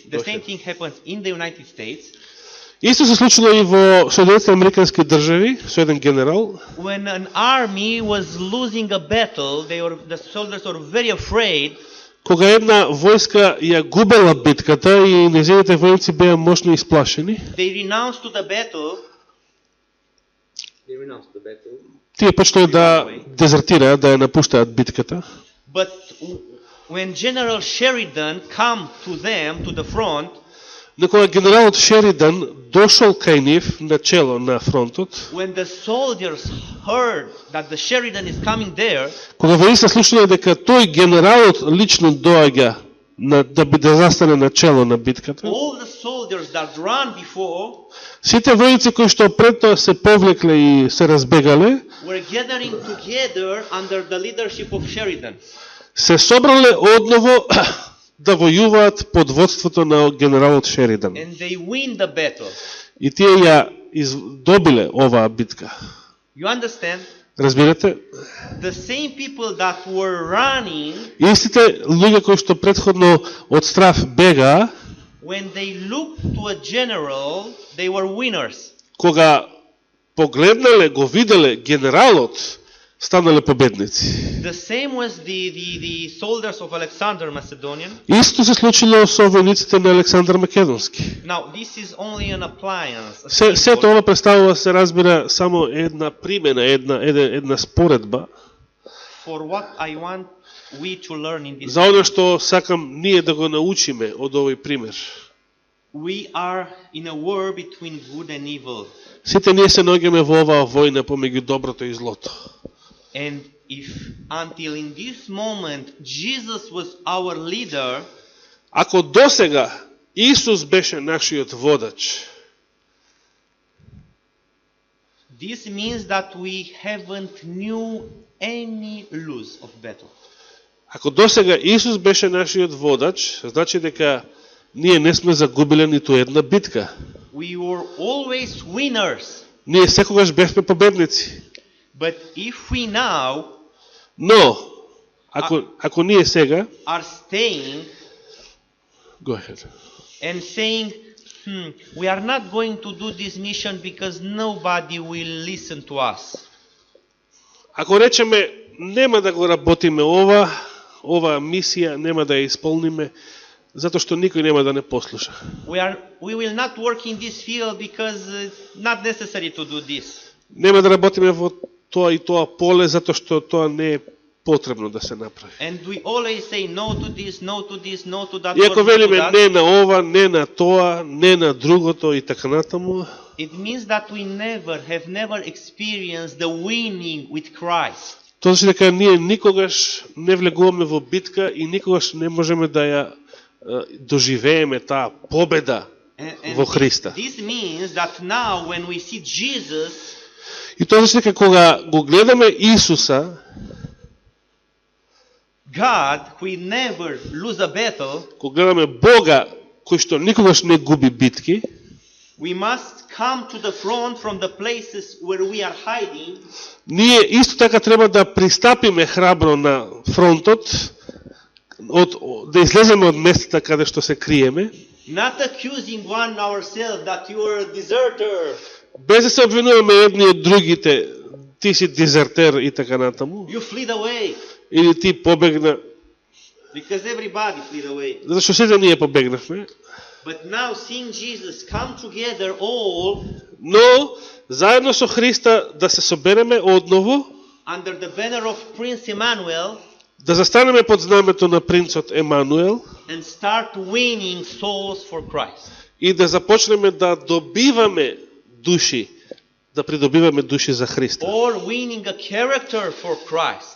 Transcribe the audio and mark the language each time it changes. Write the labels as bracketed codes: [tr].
[en] The same thing happens in the United States [mk] Исто се случило и во Соединетите американски држави со еден генерал. [en] when an army was losing a battle. The soldiers were very afraid. [mk] Кога една војска ја губела битката и нејзините војници беа мощно исплашени, [en] They renounced to the battle They renounced the battle. [mk] Тие почнаа да дезертираат, да ја напуштаат битката. [en] But when General Sheridan come to them, to the front, [mk] Но кога генералот Шеридан дошол кај нив на чело на фронтот, [en] when the soldiers heard that the Sheridan is coming there, [mk] кога војниците слушнале дека тој генералот лично доаѓа да биде застане на чело на битката, [en] all the soldiers that ran before [mk] сите војници кои што пред тоа се повлекле и се разбегале, [en] were gathering together under the leadership of Sheridan. [mk] се собрале одново да војуваат под водството на генералот Шеридан. [en] And they win the battle. [mk] И тие ја добиле оваа битка. [en] You understand? [mk] Разбирате? [en] The same people that were running, [mk] Истите луѓе кои што претходно од страв бегаа, [en] when they looked to a general, they were winners. [mk] кога погледнале, го виделе генералот, станале победници. [en] The same was the soldiers of Alexander Macedonian. [mk] Исто се случило со војниците на Александар Македонски. [en] Now, this is only an appliance. a [mk] Се [en] symbol [mk] ова представува, се разбира, само една примена, една споредба [en] for what I want we to learn in this. [mk] за оно што сакам ние да го научиме од овој пример. [en] We are in a war between good and evil. [mk] Сите ние се наоѓаме во оваа војна помеѓу доброто и злото. [en] And if until in this moment Jesus was our leader, [mk] Ако досега Исус беше нашиот водач, [en] this means that we haven't knew any lose of battle. [mk] ако досега Исус беше нашиот водач, значи дека ние не сме загубиле ниту една битка. [en] We were always winners. [mk] Ние секогаш бевме победници. [en] But if we now [mk] Но, ако ние сега, [en] are staying go ahead. and saying, we are not going to do this mission because nobody will listen to us. [mk] Ако речеме нема да го работиме ова мисија нема да ја исполниме, затоа што никој нема да не послуша. [en] We will not work in this field because it's not necessary to do this. [mk] Нема да работиме во тоа и тоа поле затоа што тоа не е потребно да се направи. [en] And we always say no to this, no to this, no to that. [mk] И ако [en] or no to [mk] велиме [en] that, [mk] не на ова, не на тоа, не на другото и така натаму, [en] it means that we have never experienced the winning with Christ. [mk] тоа значи дека ние никогаш не влегуваме во битка и никогаш не можеме да ја доживееме таа победа во Христа. [en] This means that now when we see Jesus, [mk] И тоа значи дека кога го гледаме Исуса, [en] God, who never lose a battle, [mk] кога гледаме Бога кој што никогаш не губи битки, [en] we must come to the front from the places where we are hiding. [mk] ние исто така треба да пристапиме храбро на фронтот, да излеземе од местата каде што се криеме, [en] Not accusing one ourselves that you are a deserter. [mk] без да се обвинуваме едни од другите, ти си дезертер и така натаму, [en] You fled away. [mk] или ти побегна, [en] Because everybody fled away. [mk] затоа што сите ние побегнавме, [en] But now seeing Jesus come together all [mk] но заедно со Христа да се собереме одново, [en] under the banner of Prince Emmanuel [mk] да застанеме под знамето на принцот Емануел [en] and start winning souls for Christ. [mk] и да започнеме да добиваме души, да придобиваме души за Христа. [en] Or winning a character for Christ.